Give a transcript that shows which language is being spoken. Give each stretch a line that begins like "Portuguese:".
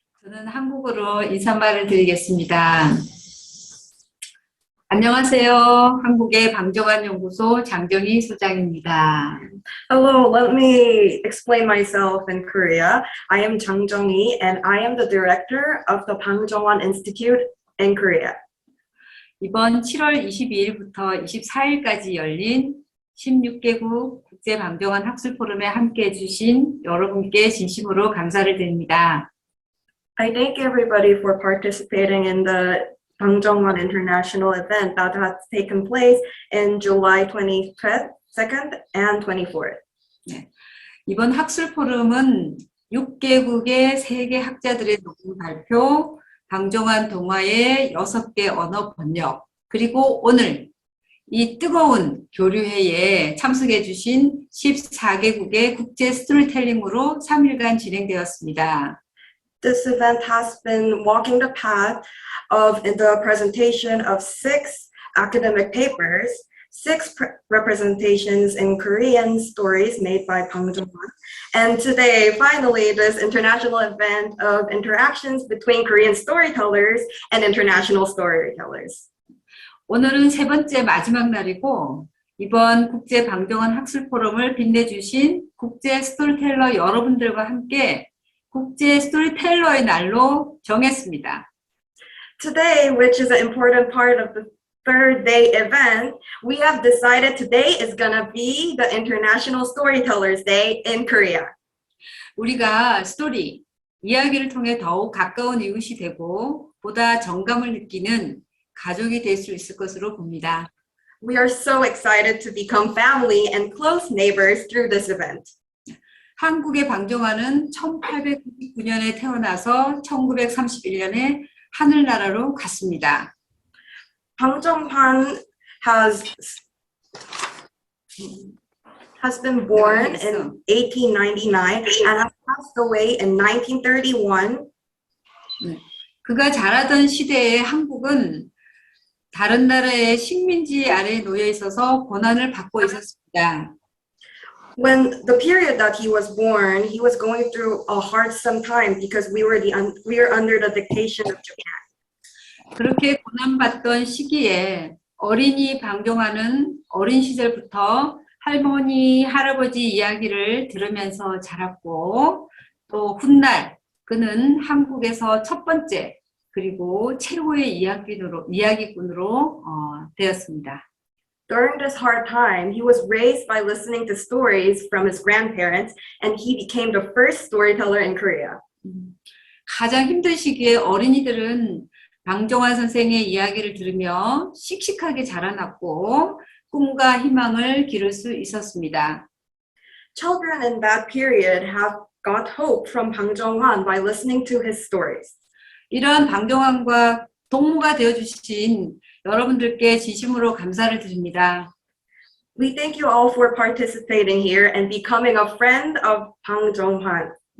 Korean: 저는 한국어로 인사말을 드리겠습니다. 안녕하세요. 한국의 방정환 연구소 장정희 소장입니다.
English: Hello, let me explain myself in Korea. I am Jang Jung Hee and I am the director of the Bang Jung Hwan Institute in Korea.
Korean: 이번 7월 22일부터 24일까지 열린 16개국 국제방정환 학술 포럼에 함께해 주신 여러분께 진심으로 감사를 드립니다.
English: I thank everybody for participating in the Bang Jung Hwan International event that has taken place in July 22nd and 24th.
Korean: 네. 이번 학술 포럼은 6개국의 세계 학자들의 논문 발표, 방정환 동화의 6개 언어 번역, 그리고 오늘 이 뜨거운 교류회에 참석해 주신 14개국의 국제 스토리텔링으로 3일간 진행되었습니다.
English: This event has been walking the path of the presentation of 6 academic papers, 6 representations in Korean stories made by Bang Jung Hwan, and today, finally, this international event of interactions between Korean storytellers and international storytellers.
Korean: 오늘은 세 번째 마지막 날이고 이번 국제 방정환 학술 포럼을 빛내주신 국제 스토리텔러 여러분들과 함께 국제 스토리텔러의 날로 정했습니다.
English: Today, which is an important part of the third day event, we have decided today is gonna be the International Storytellers Day in Korea.
Korean: 우리가 스토리, 이야기를 통해 더욱 가까운 이웃이 되고 보다 정감을 느끼는 가족이 될 수 있을 것으로 봅니다.
English: We are so excited to become family and close neighbors through this event.
Korean: 한국의 방정환은 1899년에 태어나서 1931년에 하늘나라로 갔습니다.
English: Bang Jung Hwan has been born in 1899 and has passed away in 1931.
Korean: 그가 자라던 시대에 한국은 다른 나라의 식민지 아래에 놓여 있어서 고난을 받고 있었습니다.
English: When the period that he was born, he was going through a hard some time because we were under the dictation of Japan.
Korean: 그렇게 고난받던 시기에 어린이 방종하는 어린 시절부터 할머니, 할아버지 이야기를 들으면서 자랐고 또 훗날 그는 한국에서 첫 번째 그리고 최고의 이야기꾼으로 되었습니다.
English: During this hard time, he was raised by listening to stories from his grandparents, and he became the first storyteller in Korea.
Korean: 가장 힘든 시기에 어린이들은 방정환 선생의 이야기를 들으며 씩씩하게 자라났고 꿈과 희망을 기를 수 있었습니다.
English: Children in that period have got hope from Bang Jung Hwan by listening to his stories.
Korean: 이러한 방정환과 동무가 되어주신 여러분들께 진심으로 감사를 드립니다.
English: We thank you all for participating here and becoming a friend of Bang Jung Hwan.